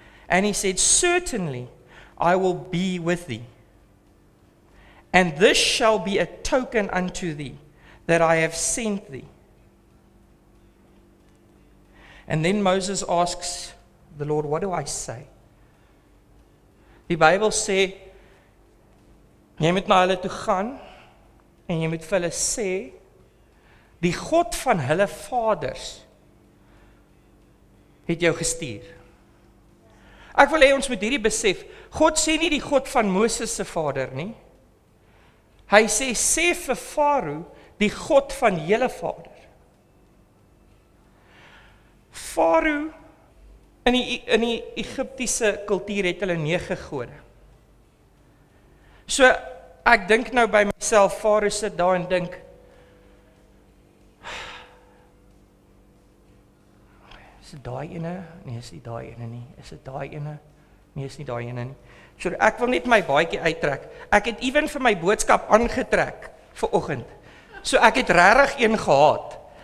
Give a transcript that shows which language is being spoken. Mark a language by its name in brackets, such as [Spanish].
[English] And he said, Certainly I will be with thee. And this shall be a token unto thee, that I have sent thee. And then Moses asks the Lord, what do I say? [Afrikaans] Die Bybel sê, jy moet na hulle toe gaan, en jy moet vir hulle sê, die God van hulle vaders, het jou gestuur. Ek wil hê ons moet hierdie besef, God sê nie die God van Moses se vader nie, hy sê vir Farao, die God van julle vader. Farao, in die Egiptiese kultuur het hulle 9 gode. So, ek dink nou by myself, Farao sit daar en dink, is dit daai ene? Nee, is nie daai ene nie. Is dit daai ene? Nee, is nie daai ene nie. So, ek wil net my baadjie uittrek. Ek het ewen vir my boodskap aangetrek vir oggend. So, ek het regtig een gehad.